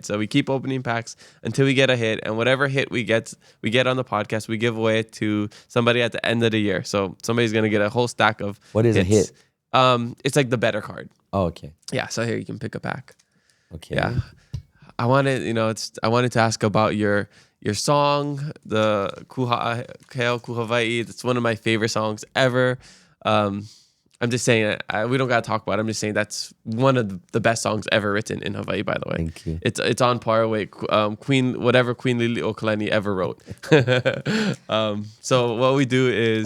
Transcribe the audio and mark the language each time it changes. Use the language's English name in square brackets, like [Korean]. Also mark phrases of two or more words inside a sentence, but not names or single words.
[English] So we keep opening packs until we get a hit, and whatever hit we get on the podcast, we give away to somebody at the end of the year. So somebody's gonna get a whole stack of. What is hits. a hit? It's like the better card. Oh, okay. Yeah. So here you can pick a pack. Okay. Yeah. I wanted to ask about your song, the Haʻaheo E Kuʻu Hawaiʻi. It's one of my favorite songs ever. I'm just saying, we don't gotta talk about it. I'm just saying that's one of the best songs ever written in Hawaii. By the way, Thank you. It's on par with Queen Liliʻuokalani ever wrote. So what we do is